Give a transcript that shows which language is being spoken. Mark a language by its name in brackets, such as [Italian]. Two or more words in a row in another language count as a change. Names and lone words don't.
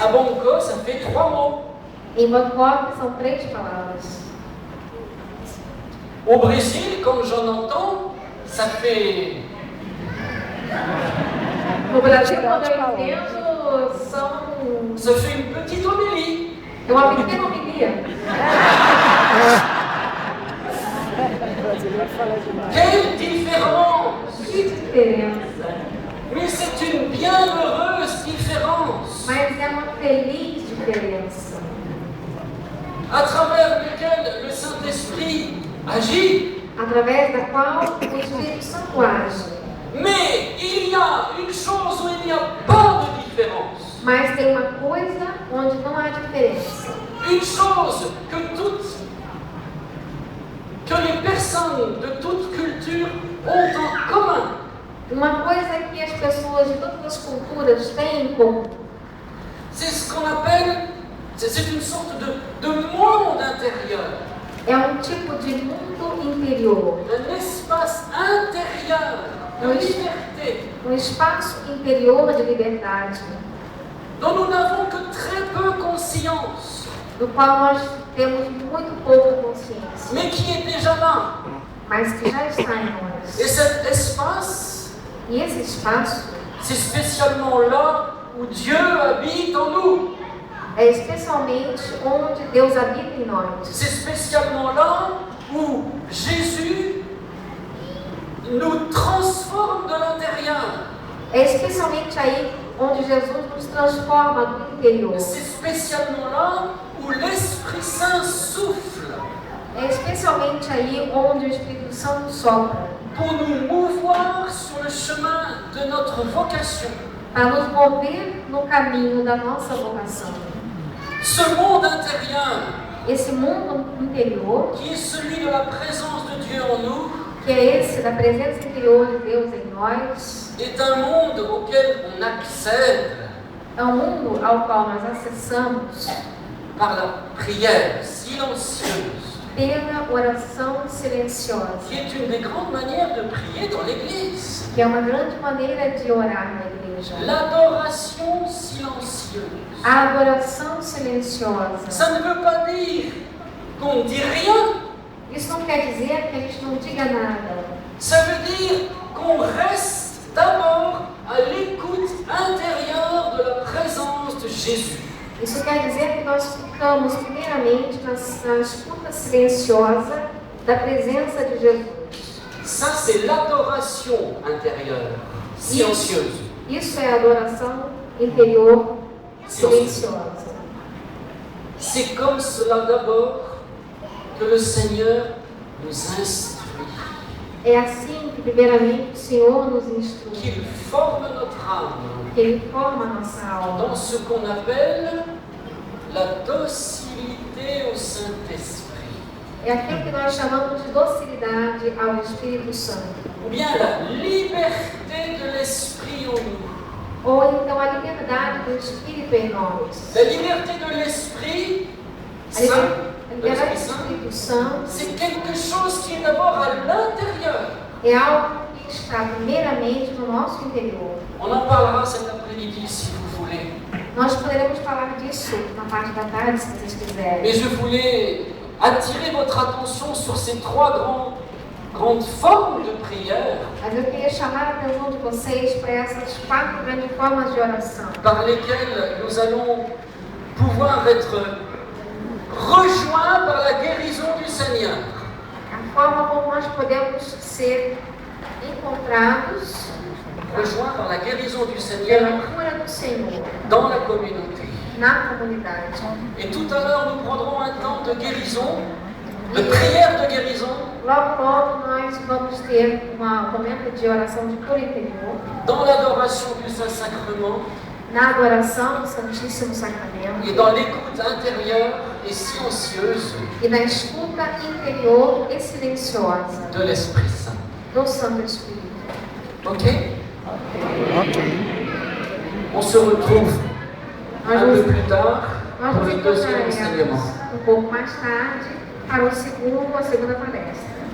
[French] à Banco, ça fait 3 mots. [Portuguese] em Bangkok, são 3 palavras. [French] Au Brésil, comme j'en entends, ça fait... [Portuguese] No Brasil, quando eu entendo, [French] Ça fait une petite homélie. [Portuguese] é uma pequena homilia. [French] Quelle différence! [Portuguese] Que diferença! [French] Mais c'est une bienheureuse différence [Portuguese] Mas é uma feliz diferença. [French] à travers laquelle le Saint-Esprit agit. [Portuguese] Através da qual o Espírito Santo age. [French] Mais il y a une chose où il n'y a pas de différence. [Portuguese] Mas tem uma coisa onde não há diferença. [French] Une chose que les personnes de toute culture ont en commun. [Portuguese] Uma coisa que as pessoas de todas as culturas têm em comum. [French] C'est ce qu'on appelle, c'est une sorte de monde intérieur. [Portuguese] É um tipo de mundo interior. [French] Un espace intérieur de liberté [Portuguese] Um espaço interior de liberdade. [French] dont nous n'avons que très peu conscience, [Portuguese] Do qual nós temos muito pouca consciência. [French] mais qui est déjà là. [Portuguese] Mas que já está em [French] Et [Portuguese] nós. [French] cet espace, [Portuguese] E esse espaço [French] c'est spécialement là où Dieu habite en nous. [Portuguese] é especialmente onde Deus habita em nós. [French] C'est spécialement là où Jésus nous transforme de l'intérieur. [Portuguese] É especialmente aí onde Jesus nos transforma do interior. [French] C'est spécialement là où l'Esprit Saint souffle [Portuguese] É especialmente aí onde o Espírito Santo sopra [French] pour nous mouvoir sur le chemin de notre vocation. [Portuguese] para nos mover no caminho da nossa vocação. [French] Ce monde intérieur, [Portuguese] Esse mundo interior, [French] qui est celui de la présence de Dieu en nous, [Portuguese] que é esse da presença interior de Deus em nós, [French] est un monde auquel on accède [Portuguese] é um mundo ao qual nós acessamos [French] par la prière silencieuse, [Portuguese] pela oração silenciosa, [French] qui est une des grandes manières de prier dans l'Église. [Portuguese] que é uma grande maneira de orar na igreja. [French] L'adoration silencieuse. [Portuguese] A adoração silenciosa. [French] Ça ne veut pas dire qu'on ne dit rien. [Portuguese] Isso não quer dizer que a gente não diga nada. [French] Ça veut dire qu'on reste d'abord à l'écoute intérieure de la présence de Jésus. [Portuguese] Isso quer dizer que nós ficamos primeiramente na escuta silenciosa da presença de Jesus. [French] Ça, c'est l'adoration intérieure, silencieuse. [Portuguese] Isso é a adoração interior silenciosa. [French] C'est comme cela d'abord que le Seigneur nous instruit, [Portuguese] É assim que primeiramente o Senhor nos instrui, [French] qu'il forme notre âme [Portuguese] que Ele forma a nossa alma [French] dans ce qu'on appelle la docilité au Saint-Esprit, [Portuguese] é aquilo que nós chamamos de docilidade ao Espírito Santo, [French] ou bien la liberté de l'Esprit en nous. [Portuguese] ou então a liberdade do Espírito em nós. [French] La liberté de l'Esprit [Portuguese] A [French] Saint, [Portuguese] liberdade do Espírito Santo [French] c'est quelque chose qui est d'abord à l'intérieur. [Portuguese] é algo que está primeiramente no nosso interior. [French] On en parlera cet après-midi si vous voulez. [Portuguese] Nós poderemos falar disso na parte da tarde, se vocês quiserem. [French] Mais je voulais attirer votre attention sur ces 3 grands grandes formes de prière [Portuguese] Mas eu queria chamar a atenção de vocês para essas 4 grandes formas de oração, [French] par lesquelles nous allons pouvoir être rejoints par la guérison du Seigneur. [Portuguese] a forma como nós podemos ser encontrados [French] Rejoints par la guérison du [Portuguese] pela [French] Seigneur [Portuguese] cura do Senhor [French] dans la communauté. [Portuguese] na comunidade. [French] Et tout à l'heure, nous prendrons un temps de guérison, de prière de guérison, [Portuguese] Logo, logo nós vamos ter um momento de oração de cura interior, [French] dans l'adoration du Saint-Sacrement [Portuguese] na adoração do Santíssimo Sacramento [French] et dans l'écoute intérieure et silencieuse [Portuguese] e na escuta interior e silenciosa [French] de l'Esprit Saint. [Portuguese] do Santo Espírito. [French] Ok? [Portuguese] Ok. [French] On se retrouve [Portuguese] Nós [French] un peu [Portuguese] nos, [French] plus tard [Portuguese] nós [French] pour [Portuguese] nos [French] le deuxième [Portuguese] encontraremos [French] enseignement. [Portuguese] um pouco mais tarde para a segunda palestra.